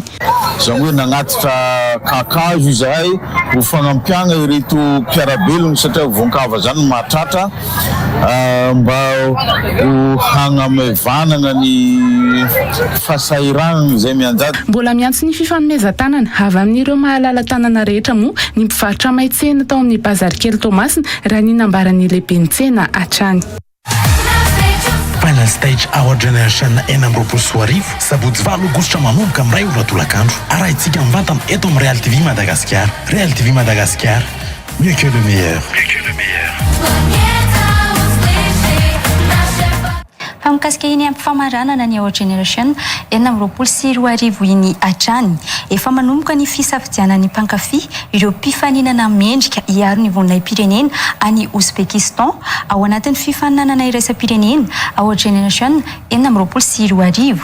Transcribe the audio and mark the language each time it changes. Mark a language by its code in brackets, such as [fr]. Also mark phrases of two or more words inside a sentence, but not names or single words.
[mg] Zany hoe nagnatitra kakazo izahay ho fanampiana ireto mpiarabelona satria voan-kava zany mahatratra mba ho hanamavanana ny fahasahiranana izay mianjady. Mbola miantso ny fifanomezan-tanana avy amin'ireo mahalala tanana rehetra moa ny mpivarotra may tsena tao amin'ny bazary kely Toamasina raha ny nambaran'ny lehiben'ny tsena hatrany. [en] Final stage [mg] our generation enam-roapolo sy arivo sabotsy 9 aogositra manomboka amin'ny 2 ora tolakandro. Arahintsika mivantana eto amin'ny Real TV Madagascar. Real TV Madagascar, [fr] mieux que le meilleur. [mg] Mikasika iny ampifamaranana ny Our Generation enam-roapolo sy 2 arivo iny hatrany. Efa manomboka ny fisafidianan'ny mpankafy ireo mpifaninana mendrika hiaro ny voninahim-pirenena any Ouzbekistan ao anatin'ny fifaninanana iraisam-pirenena Our Generation enam-roapolo sy 2 arivo.